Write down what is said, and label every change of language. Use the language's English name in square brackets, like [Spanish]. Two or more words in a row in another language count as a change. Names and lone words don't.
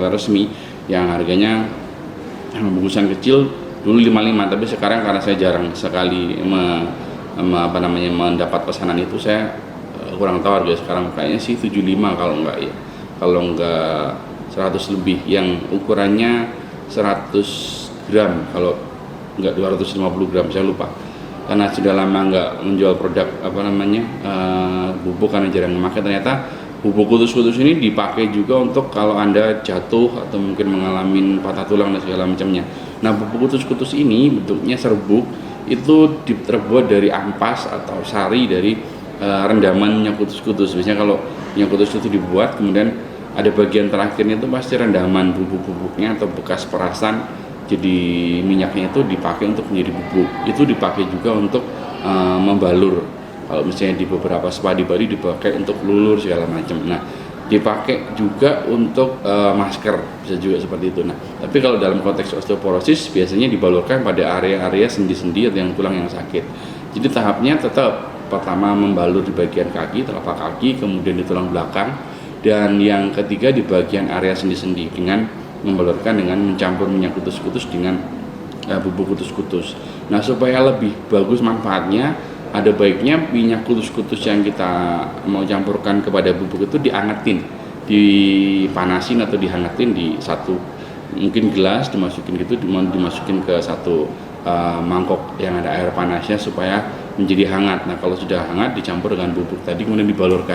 [Indonesian] resmi yang harganya bungkusan kecil dulu 55, tapi sekarang karena saya jarang sekali mendapat pesanan itu, saya kurang tahu harga sekarang, kayaknya sih 75 kalau enggak 100 lebih, yang ukurannya 100 gram kalau enggak 250 gram, saya lupa karena sudah lama nggak menjual produk bubuk karena jarang memakai. Ternyata bubuk kutus-kutus ini dipakai juga untuk kalau Anda jatuh atau mungkin mengalami patah tulang dan segala macamnya. Nah, bubuk kutus-kutus ini bentuknya serbuk, itu terbuat dari ampas atau sari dari rendaman minyak kutus-kutus. Biasanya kalau minyak kutus-kutus dibuat, kemudian ada bagian terakhirnya itu pasti rendaman bubuk-bubuknya atau bekas perasan, jadi minyaknya itu dipakai untuk menjadi bubuk. Itu dipakai juga untuk membalur. Kalau misalnya di beberapa spa di Bali dipakai untuk lulur segala macam. Nah, dipakai juga untuk masker, bisa juga seperti itu. Nah, tapi kalau dalam konteks osteoporosis biasanya dibalurkan pada area-area sendi-sendi atau yang tulang yang sakit. Jadi tahapnya tetap pertama membalur di bagian kaki, telapak kaki, kemudian di tulang belakang, dan yang ketiga di bagian area sendi-sendi dengan membalurkan dengan mencampur minyak kutus-kutus dengan bubuk kutus-kutus. Nah, supaya lebih bagus manfaatnya, ada baiknya minyak kutus-kutus yang kita mau campurkan kepada bubuk itu diangetin, dipanasin atau dihangatin di satu mungkin gelas, dimasukin ke satu mangkok yang ada air panasnya supaya menjadi hangat. Nah, kalau sudah hangat dicampur dengan bubuk tadi kemudian dibalurkan.